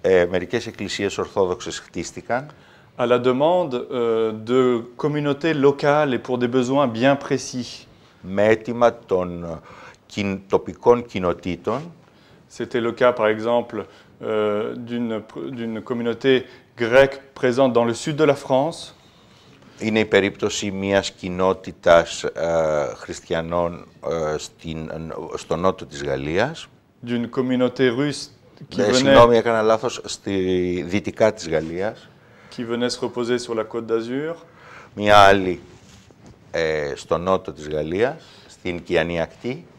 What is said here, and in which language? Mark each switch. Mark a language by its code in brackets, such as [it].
[el] μερικές εκκλησίες Ορθόδοξες χτίστηκαν [fr] à la demande de communautés locales et pour des besoins bien précis. [el] με αίτημα των τοπικών κοινοτήτων. [fr] C'était le cas, par exemple, d'une communauté grecque présente dans le sud de la France. [el] Είναι η περίπτωση μιας κοινότητας χριστιανών στο νότο της Γαλλίας. [fr] D'une communauté russe [el] Συγγνώμη, έκανα λάθος, στη δυτικά της Γαλλίας. [fr] Qui venait se reposer sur la côte d'Azur. [el] Μια άλλη στο νότο της Γαλλίας, στην Κιανή ακτή.